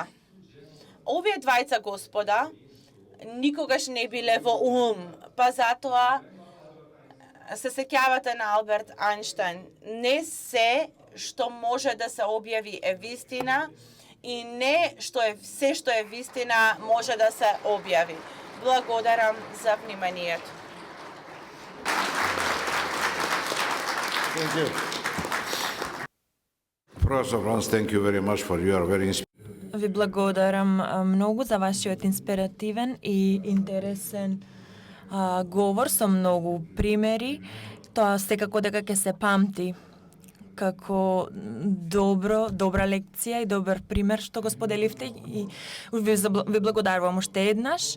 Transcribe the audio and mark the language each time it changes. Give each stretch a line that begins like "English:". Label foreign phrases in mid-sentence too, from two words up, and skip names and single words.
Macedonian: Овие двајца господа никогаш не биле во Улм, па затоа се сеќавате на Алберт Ајнштајн, не се што може да се објави е вистина и не се што е вистина може да се објави. Благодарам за вниманието.
English: Thank you. Professor Franz, thank you very much for your very
Macedonian: Ви благодарам многу за вашиот инспиративен и интересен говор со многу примери. Тоа секако дека ќе се памти како добра лекција и добар пример што го споделивте и ви благодарувам уште еднаш.